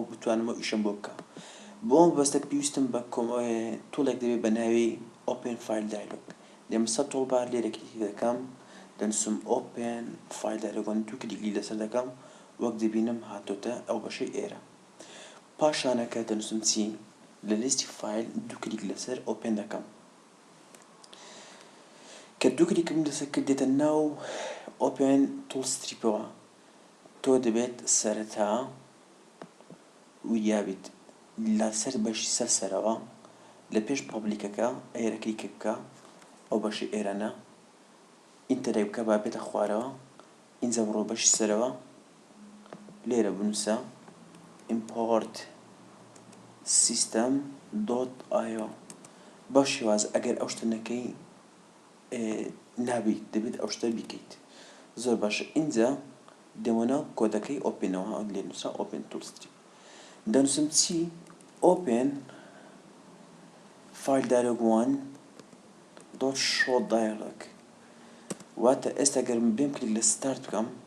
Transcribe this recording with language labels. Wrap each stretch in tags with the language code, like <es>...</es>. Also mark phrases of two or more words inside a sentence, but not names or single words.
<ckb>بتوانم ئەو ئیشەم بۆ بکەم بۆ ئەم بەستە پێویستم بە تۆڵێک دەبێت بە ناوی</ckb> <en>Open File Dialog</en> <ckb>دێمە سەر تۆڵبار لێرە کلیک دەکەم دەنووسم</ckb> <en>Open File Dialog</en> <ckb>دوو کلیکی لەسەر دەکەم وەک دەبینم هاتۆتە ئەو بەشەی ئێرە پاشانەکە دەنووسم چی لە لیستی فایل دوو کلیک لەسەر ئۆپن دەکەم کە دوو کلیکم لەسەر کرد دێتە ناو ئۆپن تۆڵستریپەوە تۆ دەبێت سەرەتا ویابیت لەسەر بەشی سەرەوە لە پێش پۆبلیکەکە ئێرە کلیکێک بکە ئەو بەشی ئێرەنە ئینتەرێک بکە با بێتە خوارەوە ئینجا بڕۆ بەشی سەرەوە لێرە بنووسە import system.io بەو شێوازە ئەگەر ئەو شتە نەکەی نابیت دەبێت ئەو شتە بیکەیت زۆر باشە ئینجا دەمەنە کۆدەکەی ئۆپنەوە لێ نووسرا ئۆپن تولستری دەنووسم چی</ckb> <en>Open File Dialog one dot Show Dialog</en> <ckb>واتە ئێستا گەر بێم کلیک لە ستارت بکەم</ckb>